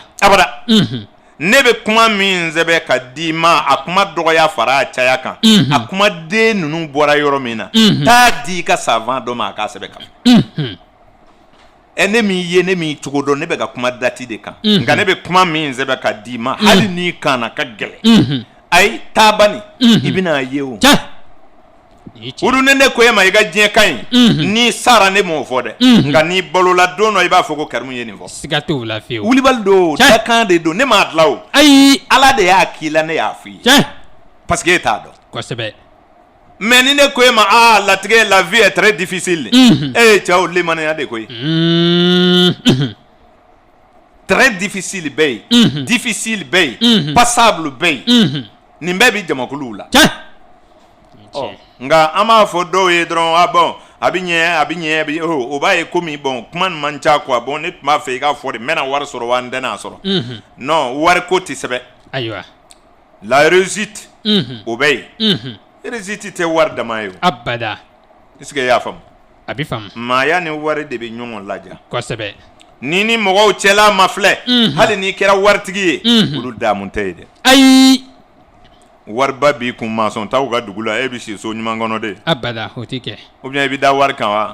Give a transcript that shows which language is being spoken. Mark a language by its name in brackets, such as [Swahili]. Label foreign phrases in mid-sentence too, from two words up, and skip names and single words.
[Bambara] ne bɛ kuma min sɛbɛn ka di ma a kuma dɔgɔya fara a caya kan a kuma den ninnu bɔra yɔrɔ min na taa di i ka savant dɔ ma a k'a sɛbɛn kan ne min ye ne min cogo dɔn ne bɛ ka kuma dati de kan nka ne bɛ kuma min sɛbɛn ka di ma hali n'i kan na ka gɛlɛn ayi taa bani i bɛna ye o olu ne ko e ma i ka diɲɛ ka ɲi n'i sara ne m'o fɔ dɛ nka n'i balola don dɔ i b'a fɔ ko Karimu ye nin fɔ siga t'o la fiyewu wulibali don dakan de don ne m'a dilan o ayi ala de y'a k'i la ne y'a f'i ye [French] parce que [Bambara] e t'a dɔn kosɛbɛ mais ni ne ko e ma latigɛ la [French] vie est très difficile [Bambara] cɛw limaniya de koyi [French] très difficile [Bambara] bɛ yen difficile bɛ yen passable bɛ yen nin bɛɛ bi jamakuluw la nka an b'a fɔ dɔw ye dɔrɔn bon a bɛ ɲɛ o b'a ye komi bon kuma nin man ca quoi bon ne tun b'a fɛ i k'a fɔ de n bɛna wari sɔrɔ wa n tɛna sɔrɔ non wari ko tɛ sɛbɛn ayiwa [French] la réussite [Bambara] o bɛ yen réussite tɛ wari dama ye o abada [French] est-ce que [Bambara] i y'a faamu a bɛ faamu maaya ni wari de bɛ ɲɔgɔn laja kosɛbɛ ni mɔgɔw cɛla ma filɛ hali n'i kɛra waritigi ye olu damun tɛ ye dɛ ayi wariba b'i kun mansɔn t'aw ka dugu la e bɛ si so ɲuman kɔnɔ de abada o tɛ kɛ [French] ou bien [Bambara] i bɛ da wari kan wa